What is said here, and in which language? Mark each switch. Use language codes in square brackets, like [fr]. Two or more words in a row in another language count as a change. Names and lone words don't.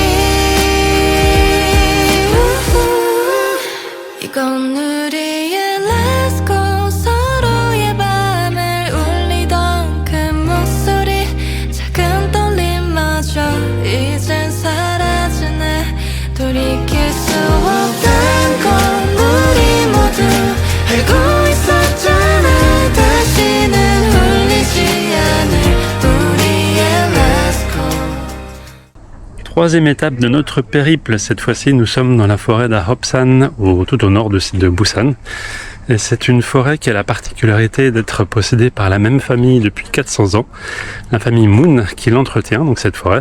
[ko] 이건 우리의 [en] Let's go [ko] 서로의 밤을 울리던 그 목소리 작은 떨림마저 이젠 사라지네 돌이킬 수 없단 건 우리 모두 알고 있었잖아 다시는 울리지 않을 우리의 [en] Let's go [fr] Troisième étape de notre périple, cette fois-ci nous sommes dans la forêt d'Ahopsan, tout au nord de Busan. Et c'est une forêt qui a la particularité d'être possédée par la même famille depuis 400 ans, la famille Moon qui l'entretient, donc cette forêt.